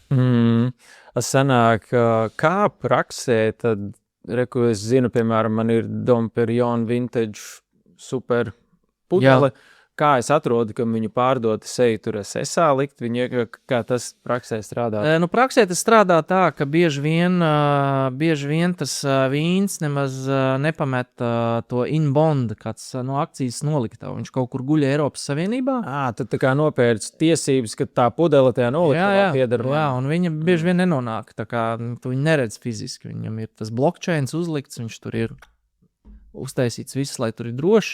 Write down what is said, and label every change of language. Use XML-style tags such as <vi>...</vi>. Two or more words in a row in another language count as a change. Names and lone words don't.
<lv>Sanāk, kā praksē, tad, reku, es zinu, piemēram, man ir Dom Perignon Vintage super pudele. Kā es atrodu, ka viņu pārdot, es eju tur SSA likt, kā tas praksē strādā? Praksē tas strādā tā, ka bieži vien tas vīns nemaz nepamet to in-bond, kāds no akcijas noliktavu. Viņš kaut kur guļ Eiropas Savienībā. Tad tā kā nopērts tiesības, ka tā pudele tajā noliktavā pieder. Jā, un viņa bieži vien nenonāk, tā kā tu viņu neredz fiziski. Viņam ir tas blockchains uzlikts, viņš tur ir uztaisīts viss, lai tur ir droši.</lv>